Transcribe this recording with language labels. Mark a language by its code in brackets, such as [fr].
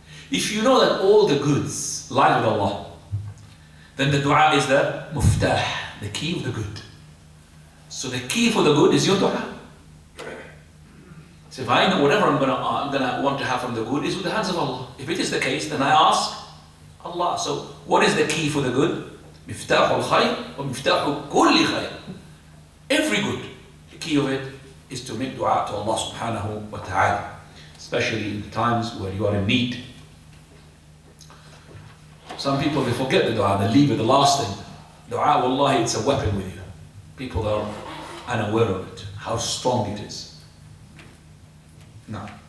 [en] If you know that all the goods lie with Allah, then the dua is the muftah, the key of the good. So the key for the good is your dua. So if I know whatever I'm gonna want to have from the good is with the hands of Allah. If it is the case, then I ask Allah. So what is the key for the good? [ar] مفتاح الخير ومفتاح كل خير. [en] Every good, the key of it is to make dua to Allah subhanahu wa ta'ala, especially in times where you are in need. Some people, they forget the dua, they leave it the last thing. Dua, wallahi, it's a weapon with you. People are unaware of it, how strong it is. No.